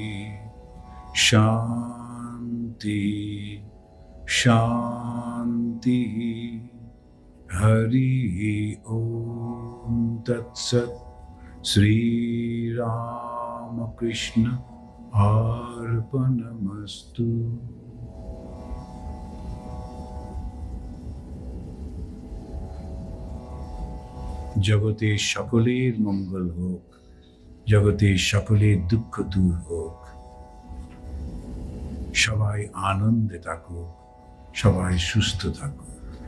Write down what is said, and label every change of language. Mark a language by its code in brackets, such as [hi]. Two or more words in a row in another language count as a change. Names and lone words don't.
[sa] शांति शांति। हरि ओम तत्सत्। श्री राम कृष्ण अर्पणमस्तु। [bn] জগতের সকলের মঙ্গল হোক, জগতের সকলের দুঃখ দূর হোক, সবাই আনন্দে থাকুক, সবাই সুস্থ থাকুক।